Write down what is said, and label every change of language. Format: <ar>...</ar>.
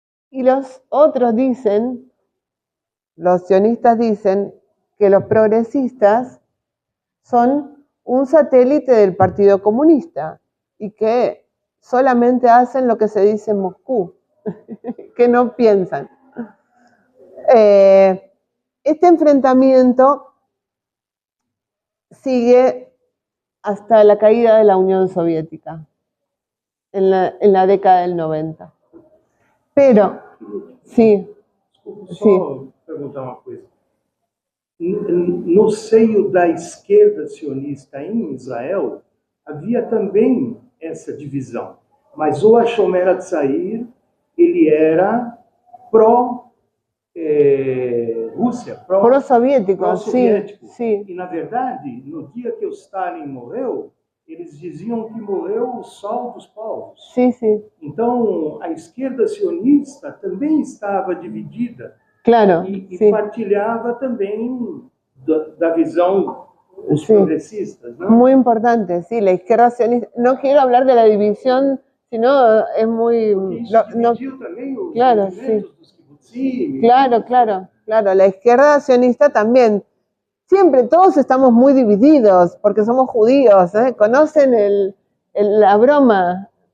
<es>Y los otros dicen, los sionistas dicen, que los progresistas son un satélite del Partido Comunista y que solamente hacen lo que se dice en Moscú, que no piensan. Este enfrentamiento sigue hasta la caída de la Unión Soviética, en la década del 90. Pero, sí.</es> <pt>Desculpa, só perguntar uma coisa. No seio da esquerda sionista em Israel, havia também essa divisão. Mas o Hashomer Hatzair, ele era pró-Rússia, Pró-soviético, pró-soviético.</pt> <es>Sí.</es> <pt>E, na verdade, no dia que o Stalin morreu, eles diziam que morreu o sol dos povos.</pt> <es>Sí, sí.</es> <pt>Então, a esquerda sionista também estava dividida.</pt> <es>Claro,</es> <pt>E partilhava também da visão dos progresistas, ¿no?</pt> <es>Muy importante, sí, la izquierda sionista. No quiero hablar de la división, sino es muy...</es> <pt>Dividiu também os</pt> <es>claro,</es> <pt>movimentos dos kibbutzim.</pt> <es>Claro, la izquierda sionista también. Siempre, todos estamos muy divididos, porque somos judíos, ¿Conocen la broma?</es>